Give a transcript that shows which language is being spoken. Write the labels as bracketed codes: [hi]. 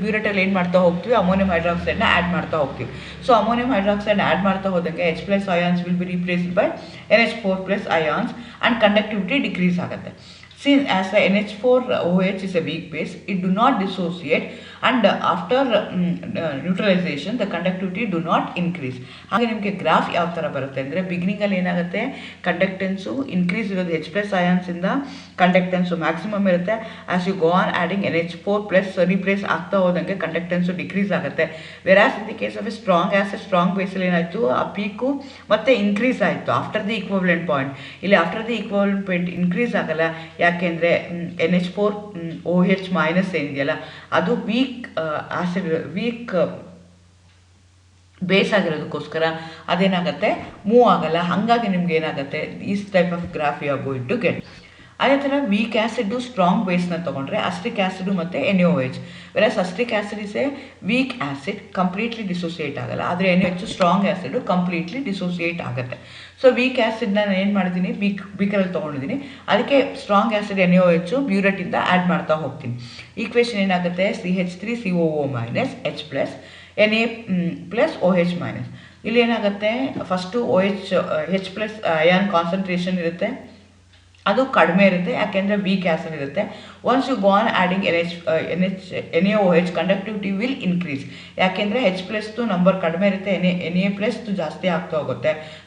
[kn] ಬ್ಯೂರೆಟಲ್ ಏನು ಮಾಡ್ತಾ ಹೋಗ್ತೀವಿ, ಅಮೋನಿಯಂ ಹೈಡ್ರಾಕ್ಸೈಡ್ನ ಆ್ಯಡ್ ಮಾಡ್ತಾ ಹೋಗ್ತೀವಿ. ಸೊ ಅಮೋನಿಯಂ ಹೈಡ್ರಾಕ್ಸೈಡ್ ಆ್ಯಡ್ ಮಾಡ್ತಾ ಹೋದಂಗೆ H+ ions [en] will be replaced by [kn] NH4+ ions and conductivity decrease ಆಗುತ್ತೆ. [en] Since as the NH4OH is a weak base, it do not dissociate, and after neutralization the conductivity do not increase. [kn] ಹಾಗೆ ನಿಮಗೆ graph ಯಾವ ಥರ ಬರುತ್ತೆ ಅಂದರೆ, ಬಿಗಿನಿಂಗಲ್ಲಿ ಏನಾಗುತ್ತೆ, ಕಂಡಕ್ಟೆನ್ಸು increase ಇರೋದು H+ ions ಇಂದ ಕಂಡಕ್ಟೆನ್ಸು ಮ್ಯಾಕ್ಸಿಮಮ್ ಇರುತ್ತೆ. [en] as you go on adding [kn] NH4+ replace ಆಗ್ತಾ ಹೋದಂಗೆ ಕಂಡಕ್ಟೆನ್ಸು ಡಿಕ್ರೀಸ್ ಆಗುತ್ತೆ. [en] whereas in the case of a strong acid, strong ಬೇಸಲ್ಲಿ [kn] ಏನಾಯಿತು, ಆ ಪೀಕು ಮತ್ತೆ ಇನ್ಕ್ರೀಸ್ ಆಯಿತು [en] After the equivalent point. [kn] ಇಲ್ಲಿ after the equivalent point increase ಆಗಲ್ಲ. ಯಾಕೆಂದರೆ NH4OH- ಏನಿದೆಯಲ್ಲ ಅದು ವೀಕ್ ಆಸಿಡ್, ವೀಕ್ ಬೇಸ್ ಆಗಿರೋದಕ್ಕೋಸ್ಕರ ಅದೇನಾಗುತ್ತೆ, ಮೂವ್ ಆಗಲ್ಲ. ಹಾಗಾಗಿ ನಿಮ್ಗೆ ಏನಾಗುತ್ತೆ, [en] Is type of graph you are going to get. [kn] ಅದೇ ಥರ ವೀಕ್ ಆ್ಯಸಿಡ್ ಸ್ಟ್ರಾಂಗ್ ಬೇಸ್ನ ತೊಗೊಂಡ್ರೆ ಅಸ್ಟಿಕ್ ಆ್ಯಸಿಡ್ ಮತ್ತು NaOH. [en] versus acetic acid is a weak acid, completely dissociate [kn] ಆಗಲ್ಲ. ಆದರೆ NaOH strong acid completely dissociate ಆಗುತ್ತೆ. ಸೊ ವೀಕ್ ಆ್ಯಸಿಡ್ನ ನಾನು ಏನು ಮಾಡಿದ್ದೀನಿ, ಬೀಕರಲ್ಲಿ ತೊಗೊಂಡಿದ್ದೀನಿ, ಅದಕ್ಕೆ ಸ್ಟ್ರಾಂಗ್ ಆ್ಯಸಿಡ್ NaOH ಬ್ಯೂರೆಟಿಂದ ಆ್ಯಡ್ ಮಾಡ್ತಾ ಹೋಗ್ತೀನಿ. ಈಕ್ವೇಷನ್ ಏನಾಗುತ್ತೆ, CH3COO- H+, Na+OH-. ಇಲ್ಲಿ ಏನಾಗುತ್ತೆ, ಫಸ್ಟು H+ ಅಯಾನ್ ಕಾನ್ಸಂಟ್ರೇಷನ್ ಇರುತ್ತೆ, ಅದು ಕಡಿಮೆ ಇರುತ್ತೆ, ಯಾಕೆಂದರೆ ವೀಕ್ ಆ್ಯಸಿಡ್ ಇರುತ್ತೆ. [en] Once you go on adding NaOH, conductivity will increase. [kn] ಯಾಕೆಂದರೆ H+ ನಂಬರ್ ಕಡಿಮೆ ಇರುತ್ತೆ, Na+ ಜಾಸ್ತಿ ಆಗ್ತಾ ಹೋಗುತ್ತೆ.